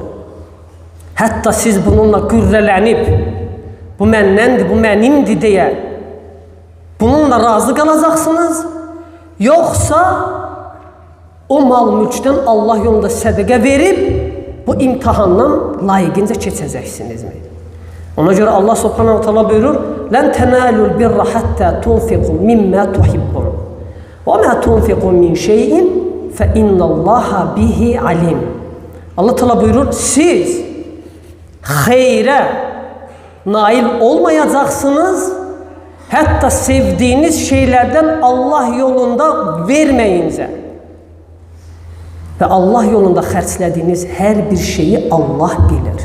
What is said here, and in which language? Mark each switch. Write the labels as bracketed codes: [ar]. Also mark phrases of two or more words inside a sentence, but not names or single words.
[az] Hətta siz bununla qürrələnib, bu məndəndir, bu mənimdir deyə, bununla razı qalacaqsınız. Yoxsa o mal mülkdən Allah yolunda sədəqə verib bu imtihandan layiqincə keçəcəksinizmi? Ona görə [ar] الله سبحانه وتعالى buyurur: "لن تنالوا البر حتى تنفقوا مما تحبون. وما تنفقوا من شيء فإن الله به عليم." الله تعالى [az] buyurur: "Siz xeyrə nail olmayacaqsınız. Hətta sevdiyiniz şeylərdən Allah yolunda verməyincə və Allah yolunda xərclədiyiniz hər bir şeyi Allah bilir.